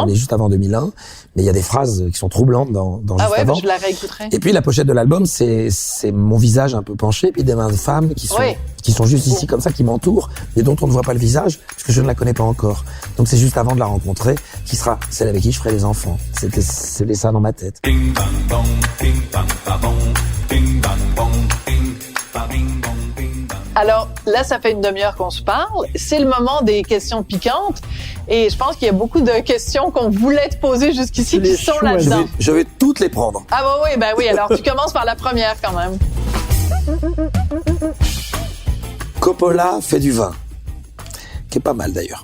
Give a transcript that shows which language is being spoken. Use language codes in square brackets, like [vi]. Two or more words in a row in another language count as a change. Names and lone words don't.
[fr] On est juste avant 2001, mais il y a des phrases qui sont troublantes dans Juste Avant. Je la réécouterai. Et puis la pochette de l'album, c'est mon visage un peu penché, puis des mains de femmes qui sont juste ici comme ça, qui m'entourent, mais dont on ne voit pas le visage, parce que je ne la connais pas encore. Donc c'est juste avant de la rencontrer, qui sera celle avec qui je ferai les enfants. C'était ça dans ma tête. Ding bang bong, ding bang ba bong, ding bang bong, ding ba bing bong, ding bang. Alors là, ça fait une demi-heure qu'on se parle. C'est le moment des questions piquantes. Et je pense qu'il y a beaucoup de questions qu'on voulait te poser jusqu'ici qui sont là-dedans. Je vais toutes les prendre. Ah oui. Alors tu commences par la première quand même. Coppola fait du vin, qui est pas mal d'ailleurs.